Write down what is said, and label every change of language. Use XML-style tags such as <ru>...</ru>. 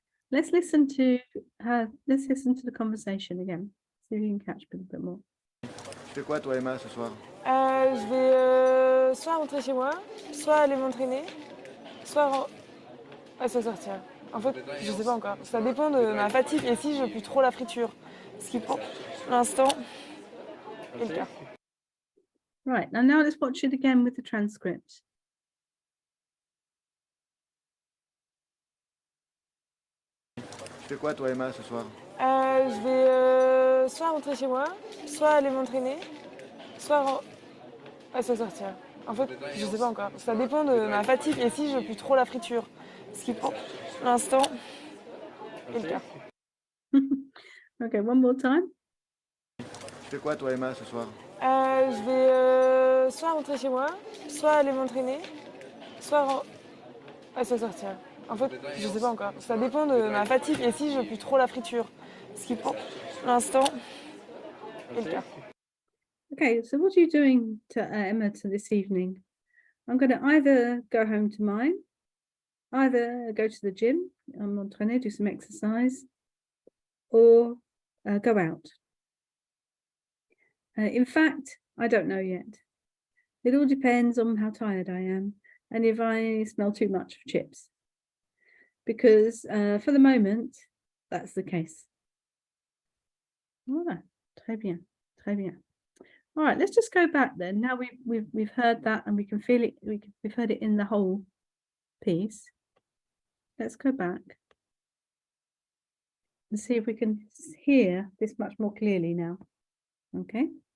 <en>Let's listen to the conversation again. See if you can catch a little bit more.</en> <fr>Tu fais quoi toi Emma ce soir? Je vais soit rentrer chez moi, soit aller m'entraîner, soit sortir. En fait, je sais pas encore. Ça dépend de ma fatigue et si je pue trop la friture. Ce qui pour l'instant est le cas.</fr> <en>Right, and now let's watch it again with the transcript.</en> <fr>Tu fais quoi toi Emma ce soir? Je vais soit rentrer chez moi, soit aller m'entraîner, soit sortir. En fait, je sais pas encore. Ça dépend de ma fatigue et si je pue trop la friture. Ce qui pour l'instant est le cas.</fr> <en>Okay, one more time.</en> <fr>Tu fais quoi toi Emma ce soir? Je vais soit rentrer chez moi, soit aller m'entraîner, soit sortir. En fait, je sais pas encore. Ça dépend de ma fatigue et si je pue trop la friture. Ce qui pour l'instant est le cas.</fr> <en>Okay, so what are you doing to Emma to this evening? I'm going to either go home to mine, either go to the gym,</en> <fr>m'entraîner,</fr> <en>do some exercise, or go out. In fact, I don't know yet. It all depends on how tired I am and if I smell too much of chips. Because for the moment, that's the case.</en> <fr>Voilà, très bien, très bien.</fr> <en>All right, let's just go back then. Now we've heard that and we can feel it. We've heard it in the whole piece. Let's go back and see if we can hear this much more clearly now. Okay,</en>